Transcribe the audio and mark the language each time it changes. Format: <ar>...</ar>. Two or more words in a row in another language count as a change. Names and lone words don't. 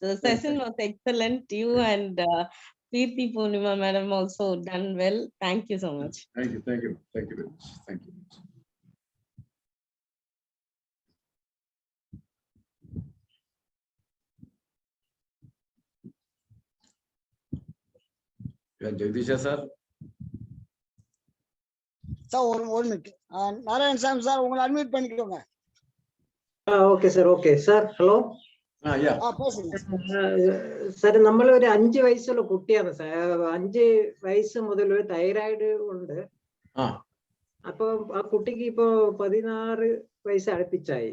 <en>The session was excellent. You and Preeti Purnima madam also done well. Thank you so much. Thank you very much. Thank you. Jagdisha sir.</en> <ta>சார், ஒரு மினிட். நாராயணசாமி சார், உங்களை அட்மிட் பண்ணிக்கோங்க.</ta> <en>Okay sir, okay sir. Hello.</en> <ml>സാർ, നമ്മൾ ഒരു 5 വയസ്സുള്ള കുട്ടിയാണ് സാർ. 5 വയസ്സ് മുതൽ തൈറോയിഡ് ഉണ്ട്. അപ്പൊ ആ കുട്ടിക്ക് ഇപ്പൊ 16 വയസ്സ് അടുപ്പിച്ചായി.</ml>